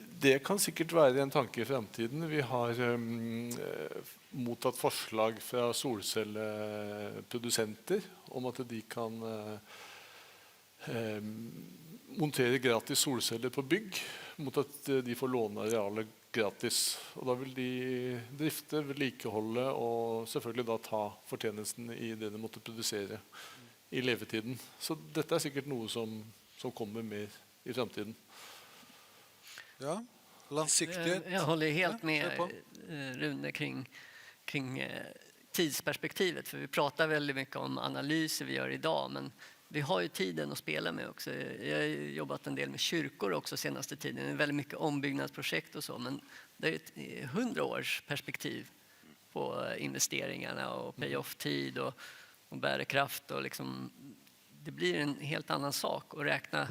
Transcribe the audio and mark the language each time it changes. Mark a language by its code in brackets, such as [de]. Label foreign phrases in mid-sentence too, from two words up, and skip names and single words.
[no] Det kan sikkert være en tanke i fremtiden. Vi har mottatt forslag fra solcelleprodusenter om at de kan montere gratis solceller på bygg mot at de får låne arealet gratis. Og da vil de drifte, vedlikeholde og selvfølgelig da ta fortjenesten i det de måtte produsere i levetiden. Så dette sikkert noe som kommer mer i fremtiden. Ja, langsiktighet. [sv] Jag håller helt med Rune kring tidsperspektivet, för vi pratar väldigt mycket om analyser vi gör idag, men vi har ju tiden att spela med också. Jag har jobbat en del med kyrkor också senaste tiden. Det är väldigt mycket ombyggnadsprojekt och så, men det är ett 100 års perspektiv på investeringarna och pay-off-tid och bärkraft och liksom, det blir en helt annan sak att räkna.